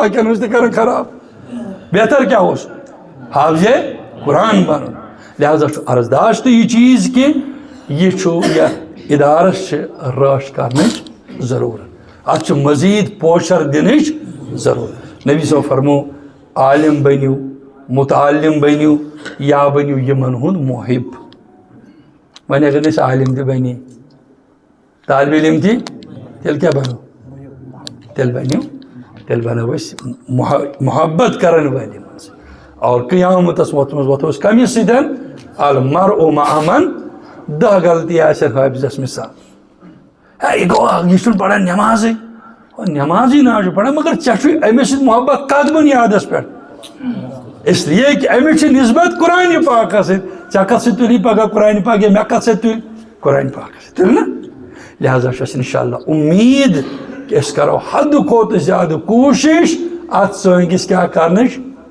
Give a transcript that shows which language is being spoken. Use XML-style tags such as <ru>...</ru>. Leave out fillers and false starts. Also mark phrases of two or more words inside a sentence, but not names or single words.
<ks>باقین ہٕنٛز تہِ کران خراب بہتر کیٛاہ اوس حافظے قرآن بنُن لہذا چھُ عرضداش تہٕ یہِ چیٖز کہِ یہِ چھُ یتھ اِدارس چھِ رٲچھ کرنٕچ ضروٗرت اَتھ چھُ مزیٖد پوچھر دِنٕچ ضروٗرت نبی صٲب فرموو عالِم بٔنِو مُتعلِم بٔنِو یا بٔنِو یِمن ہُنٛد محب وۄنۍ اگر نہٕ أسۍ عالِم تہِ بنے طالبہِ علم تہِ تیٚلہِ کیٛاہ بنو تیٚلہِ بنو أسۍ محبت کرن وٲلۍ یِمن سۭتۍ اور قیامتس ووتمُت وۄتھو أسۍ کٔمِس سۭتۍ</ks> <ar>المرء مع من</ar> <ks>10 غلطی آسن حٲفظس مثال ہے یہِ گوٚو یہِ چھُنہٕ پران نٮ۪مازٕے نٮ۪مازٕے نہ چھُ پران مگر ژےٚ چھُے أمِس سۭتۍ محبت کتھ بُنیادس پٮ۪ٹھ اسلیے کہِ أمِس چھِ نسبت قرآنہِ پاکس سۭتۍ ژےٚ کتھ سۭتۍ تُلی پگاہ قرآنہِ پاک یا مےٚ کتھ سۭتۍ تُلہِ قرآنہِ پاکس سۭتۍ تُلہِ نا لہذا چھُ اَسہِ انشاء اللہ اُمیٖد کہِ أسۍ کرو حدٕ کھۄتہٕ زیادٕ کوٗشش اتھ ژٲنٛگِس کیٛاہ کرنٕچ</ks>